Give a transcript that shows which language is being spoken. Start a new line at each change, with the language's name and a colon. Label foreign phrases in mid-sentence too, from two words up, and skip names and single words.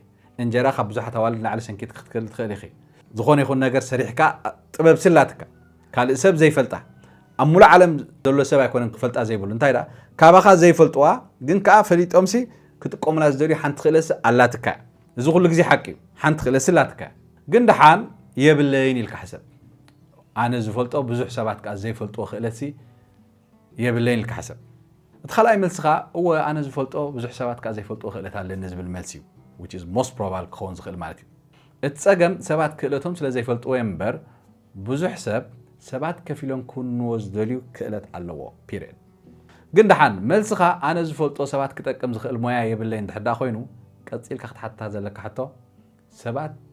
Tigrinya: እንጀራ ካብ ብዙሓት ኣዋልድ ንላዕሊ ሰንኪት ክትክእል ትኽእል ኢኺ ዝኾነ ይኹን ነገር ሰሪሕካ ጥበብ ስላትካ ካልእ ሰብ ዘይፈልጣ ኣብ ሙሉእ ዓለም ዘሎ ሰብ ኣይኮነን ክፈልጣ ዘይብሉ እንታይ ዳ ካባኻ ዘይፈልጥዋ ግን ከዓ ፈሊጦም ክጥቀሙላ ዝደልዩ ሓንቲ ክእለሲ ኣላትካ እዚ ኩሉ ግዜ ሓቂ እዩ ሓንቲ ክእለሲ ኣላትካ ግን ድሓን የብለይን ኢልካ ሕሰብ ኣነ ዝፈልጦ ብዙሕ ሰባት ከዓ ዘይፈልጥዎ ክእለሲ የብለይን ኢልካ ሕሰብ እቲ ካልኣይ መልስኻ እወ ኣነ ዝፈልጦ ብዙሕ ሰባት ከዓ ዘይፈልጥዎ ክእለት ኣለኒ ዝብል መልሲ እዩ
English: which is most probable
Tigrinya: ክኸውን ዝኽእል ማለት እዩ እቲ ፀገም ሰባት ክእለቶም ስለ ዘይፈልጥዎ እምበር ብዙሕ ሰባት ከፊሎም ክውንዎ ዝደልዩ ክእለት ኣለዎ ፒሪድ ግን ድሓን መልስኻ ኣነ ዝፈልጦ ሰባት ክጠቅም ዝኽእል ሞያ የብለይን እንድሕዳ ኮይኑ ቀፂልካ ክትሓትታ ዘለካ ሕቶ ሰባት